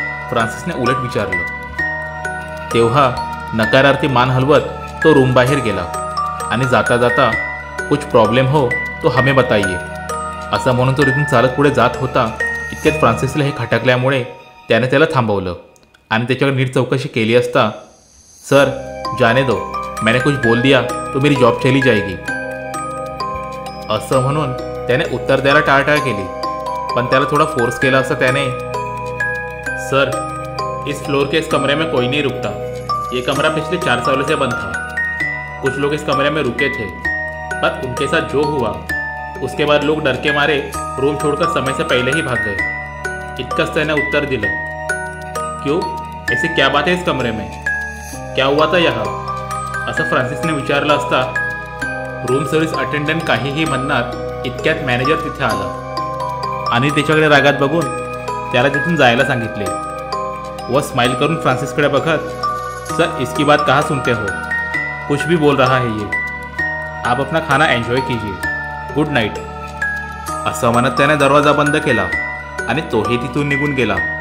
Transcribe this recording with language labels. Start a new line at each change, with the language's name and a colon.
Marathi: फ्रान्सिसने उलट विचारलं। तेव्हा नकारार्थी मान हलवत तो रूम बाहेर गेला आणि जाता जाता
Hindi: कुछ प्रॉब्लेम हो तो हमें बताइए
Marathi: असं म्हणून तो तिथून चालत पुढे जात होता। इतक्यात फ्रान्सिसला हे खटकल्यामुळे त्याने त्याला थांबवलं आणि त्याच्याकडे नीट चौकशी केली असता
Hindi: सर जाने दो, मैंने कुछ बोल दिया तो मेरी जॉब चली जाएगी
Marathi: असं म्हणून त्याने उत्तर द्यायला टाळटाळ केली। पण त्याला थोडा फोर्स केला असता त्याने,
Hindi: सर इस फ्लोर के इस कमरे में कोई नहीं रुकता। ये कमरा पिछले 4 सालों से बंद था। कुछ लोग इस कमरे में रुके थे पर उनके साथ जो हुआ उसके बाद लोग डर के मारे रूम छोड़कर समय से पहले ही भाग गए।
Marathi: इतकंच त्याने उत्तर दिलं।
Hindi: क्यों, ऐसी क्या बात है इस कमरे में, क्या हुआ था यहाँ
Marathi: असं फ्रान्सिसने विचारलं असता रूम सर्व्हिस अटेंडंट काहीही म्हणणार इतक्यात मॅनेजर तिथे आला आणि त्याच्याकडे रागात बघून त्याला तिथून जायला सांगितले व स्माइल करून फ्रान्सिसकडे बघत,
Hindi: सर इसकी बात कहाँ सुनते हो, कुछ भी बोल रहा है ये, आप अपना खाना एन्जॉय कीजिए, गुड नाईट
Marathi: असं म्हणत त्याने दरवाजा बंद केला आणि तोही तिथून निघून गेला।